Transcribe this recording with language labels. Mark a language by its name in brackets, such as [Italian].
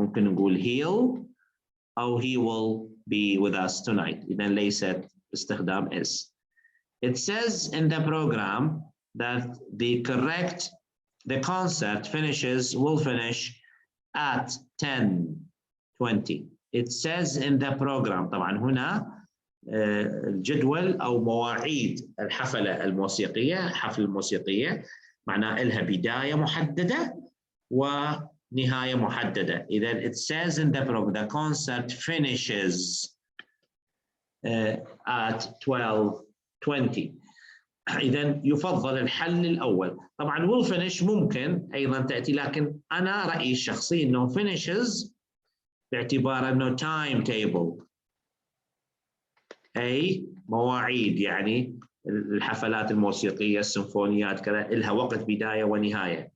[Arabic] ممكن نقول [English] he'll [Arabic] أو [English] he will be with us tonight. [Arabic] إذن ليست باستخدام is. [English] It says in the program that the concert will finish at 10:20. It says in the program. [Arabic] طبعا هنا الجدول أو مواعيد الحفلة الموسيقية معناه إلها بداية محددة ونهاية محددة. إذا [English] it says in the program the concert finishes at 12:20. [Arabic] إذا يفضل الحل الأول. طبعا [English] will finish [Arabic] ممكن أيضا تأتي لكن أنا رأيي الشخصي إنه [English] finishes [Arabic] باعتبار أنه [English] time table, [Arabic] أي مواعيد، يعني الحفلات الموسيقية، السيمفونيات كذا لها وقت بداية ونهاية.